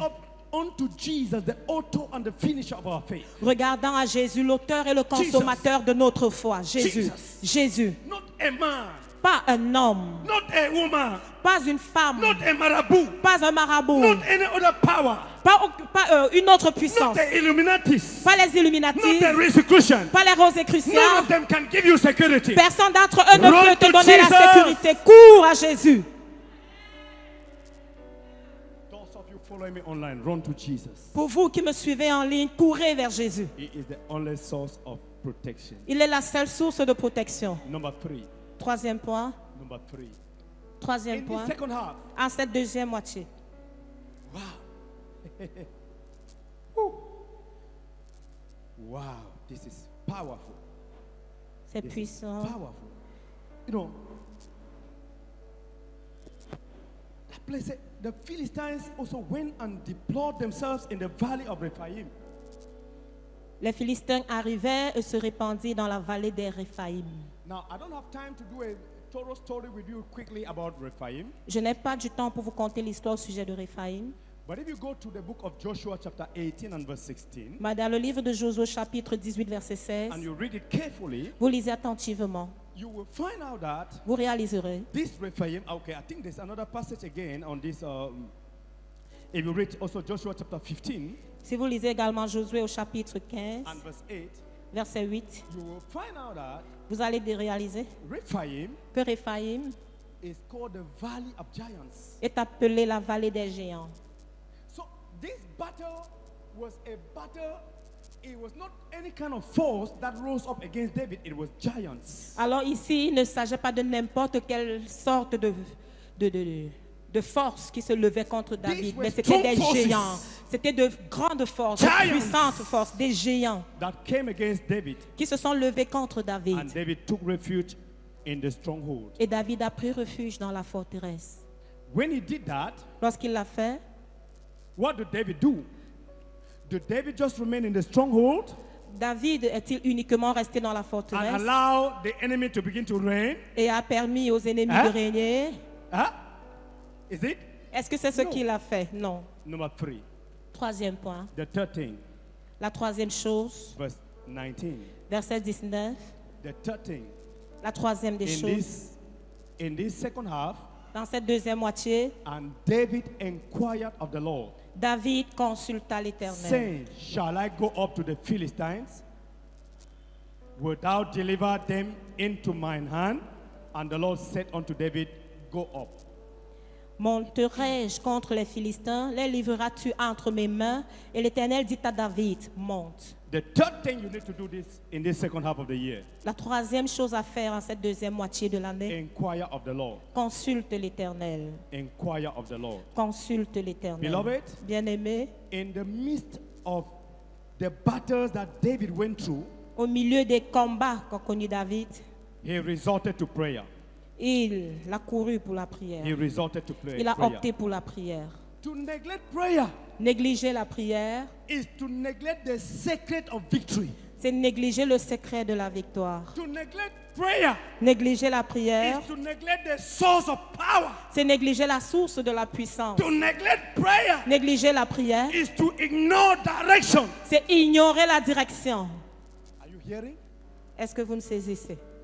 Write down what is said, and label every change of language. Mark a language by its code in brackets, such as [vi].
[en] up unto Jesus, the author and the finisher of our faith. [fr] Regardant à Jésus, l'auteur et le consommateur de notre foi. Jésus. [en] Jesus. [fr] Jésus. [en] Not a man, [fr] Pas un homme, [en] not a woman, [fr] pas une femme, [en] not a marabout, [fr] pas un marabout, [en] not any other power, [fr] pas une autre puissance, [en] not the Illuminatis, [fr] pas les [en] not Illuminati, the Rosicrucian. [fr] pas les [en] None [fr] Rosicruciens. [en] of them can give you security. [fr] Personne d'entre eux ne [en] Run [fr] peut te [en] to [fr] donner la [en] Jesus. [fr] sécurité. Cours à Jésus. [en] Those of you following me online, run to Jesus. [fr] Pour vous qui me suivez en ligne, courez vers Jésus. [en] He is the only source of protection. [fr] Il est la seule source de protection. [en] Number three. [fr] Troisième point. [en] Number three. [fr] Troisième [en] In the [fr] point. [en] second half, [fr] En cette deuxième moitié. [en] wow. Woo. Wow, this is powerful. [fr] C'est [en] This is [fr] puissant. [en] powerful. You know, that place, the Philistines also went and deployed themselves in the valley of Rephaim. [fr] Les Philistins arrivaient et se répandirent dans la vallée des Réphaïm. [en] Now, I don't have time to do a thorough story with you quickly about Rephaim, [fr] Je n'ai pas du temps pour vous conter l'histoire au sujet de Réphaïm. [en] but if you go to the book of Joshua, chapter 18 and verse 16, [fr] Mais dans le livre de Josué, chapitre 18, verset 16, [en] and you read it carefully, [fr] vous lisez attentivement. [en] you will find out that [fr] Vous réaliserez. [en] this Rephaim, okay, I think there's another passage again on this. If you read also Joshua chapter 15 [fr] Si vous lisez également Josué au chapitre 15, [en] and verse 8, [fr] verset 8, [en] you will find out that [fr] vous allez réaliser [en] Rephaim [fr] que Réphaïm [en] is called the Valley of Giants. [fr] est appelée la vallée des géants. [en] So this battle was a battle. It was not any kind of force that rose up against David. It was giants. [fr] Alors ici, il ne s'agit pas de n'importe quelle sorte de force qui se levait contre David, mais c'était des géants. C'était de grandes forces, de puissantes forces, des géants [en] That came against David. [fr] qui se sont levés contre David. [en] And David took refuge in the stronghold. [fr] Et David a pris refuge dans la forteresse. [en] When he did that, [fr] Lorsqu'il l'a fait, [en] what did David do? Did David just remain in the stronghold [fr] David est-il uniquement resté dans la [en] and [fr] forteresse [en] allow the enemy to begin to reign? [fr] et a permis aux ennemis Hein? de régner? [en] Huh? Is it? [fr] Est-ce que c'est ce [en] No. [fr] qu'il a fait? Non. [en] Number 3. [fr] Troisième point. [en] The third thing, [fr] La troisième chose, [en] verse 19. [fr] verset 19. [en] The third thing, [fr] La troisième des choses. [en] in this second half, [fr] Dans cette deuxième moitié, [en] and David inquired of the Lord, [fr] David consulta l'Éternel. [en] saying, shall I go up to the Philistines? Wilt thou deliver them into mine hand? And the Lord said unto David, go up. [fr] Monterai-je contre les Philistins? Les livreras-tu entre mes mains? Et l'Éternel dit à David, monte. [en] The third thing you need to do this in this second half of the year, [fr] La troisième chose à faire en cette deuxième moitié de l'année, [en] inquire of the Lord. [fr] consulte l'Éternel. [en] Inquire of the Lord. [fr] Consulte l'Éternel. [en] Beloved, [fr] Bien-aimé, [en] in the midst of the battles that David went through, [fr] au milieu des combats qu'a connu David, [en] he resorted to prayer. [fr] il a couru pour la [en] He [fr] prière. [en] resorted to prayer. [fr] Il a opté pour la prière. [en] To neglect prayer [fr] Négliger la prière, [en] is to neglect the secret of victory. [fr] c'est négliger le secret de la victoire. [en] To neglect prayer [fr] Négliger la prière, [en] is to neglect the source of power. [fr] c'est négliger la source de la puissance. [en] To neglect prayer [fr] Négliger la prière, [en] is to ignore direction. [fr] c'est ignorer la direction. [en] Are you hearing? [fr] Est-ce que vous me saisissez?